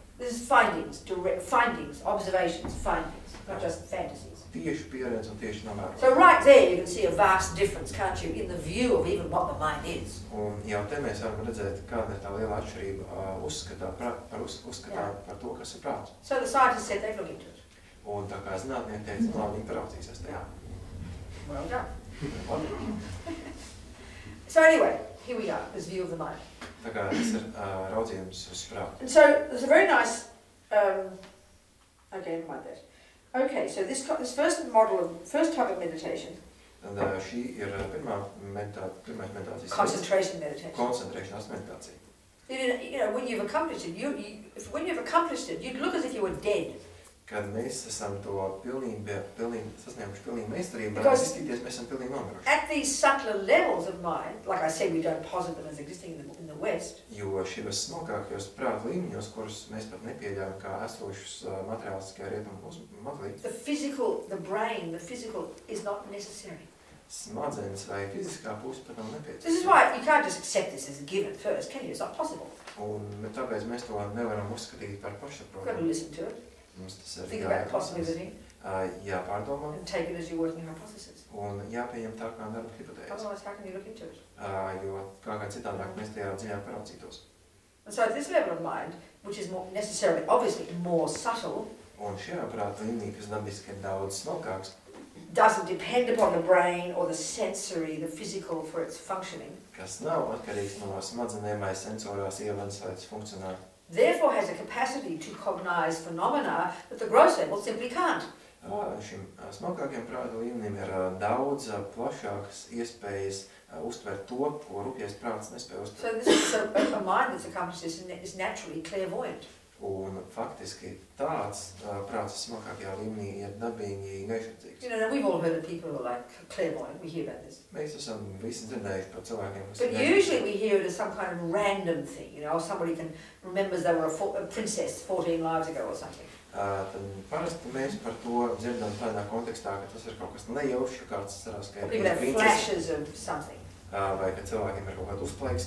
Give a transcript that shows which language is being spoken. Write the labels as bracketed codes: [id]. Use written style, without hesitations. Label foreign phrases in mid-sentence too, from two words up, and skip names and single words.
[en] This is findings, direct findings, observations, findings, not just fantasies. [lv] Tieši pieredze un tieši novērojumi. [en] So right there you can see a vast difference, can't you, in the view of even what the mind is. [lv] Un jau te mēs varam redzēt, kāda ir tā liela atšķirība uzskatā par to, kas ir prāts. [en] So the scientists said they'd look into it. [lv] Un tā kā zinātnieki teica, labi, viņi paraudzīsies tajā. [en] Well done. So anyway, here we are, this view of the mind. [lv] Tā kā tas ir raudzījums uz prātu. [en] And so there's a very nice, okay, never mind that. Okay, so this first type of meditation. [lv] Tad šī ir pirmais meditācijas. [en] Concentration meditation. [lv] Koncentrēšanās meditācija. [en] You know, when you've accomplished it, you'd look as if you were dead. [lv] Kad mēs esam to sasnieguši pilnīgi meistarību, varētu izskatīties, mēs esam pilnīgi nomiruši. [en] At these subtler levels of mind, like I said, we don't posit them as existing in the West. [lv] Jo šajos smalkākajos prāta līmeņos, kurus mēs pat nepieļaujam kā esošus materiāliskajā rietumu modelī. [en] The brain, the physical is not necessary. [lv] Smadzenes vai fiziskā puse pat nav nepieciešama. [en] This is why you can't just accept this as a given first, can you? It's not possible. [lv] Un tāpēc mēs to nevaram uzskatīt par pašsaprotamu. [en] You've got to listen to it. Think about the possibility. [lv] Jāpārdomā. [en] And take it as your working hypothesis. [lv] Un jāpieņem tā kā darba hipotēze. [en] Otherwise, how can you look into it? [lv] Jo kā citādāk mēs tajā dziļāk paraudzītos. [en] And so at this level of mind, which is more necessarily, obviously, more subtle, [lv] un šajā prāta līmenī, kas dabiski ir daudz smalkāks, [en] doesn't depend upon the brain or the sensory, the physical for its functioning. [lv] Kas nav atkarīgs no smadzenēm vai sensorās ievadas, lai tas funkcionētu. [en] Therefore has a capacity to cognize phenomena that the gross level simply can't. [lv] Šim smalkākajam prāta līmenim ir daudz plašākas iespējas uztvert to, ko rupjais prāts nespēj uztvert. [en] So this is a mind that's accomplished this is naturally clairvoyant. [lv] Un faktiski tāds prāts smalkākajā līmenī ir dabīgi gaišredzīgs. [en] You know, we've all heard of people who are like clairvoyant. We hear about this. [lv] Mēs esam visi dzirdējuši par cilvēkiem, kas [en] But usually we hear it as some kind of random thing, you know, somebody remembers they were a princess 14 lives ago or something. [lv] Tad parasti mēs par to dzirdam tādā kontekstā, ka tas ir kaut kas nejaušs, ka kāds cerās, ka [en] people have flashes of something. [lv] Vai ka cilvēkiem ir kaut kāda uzplaiksnība.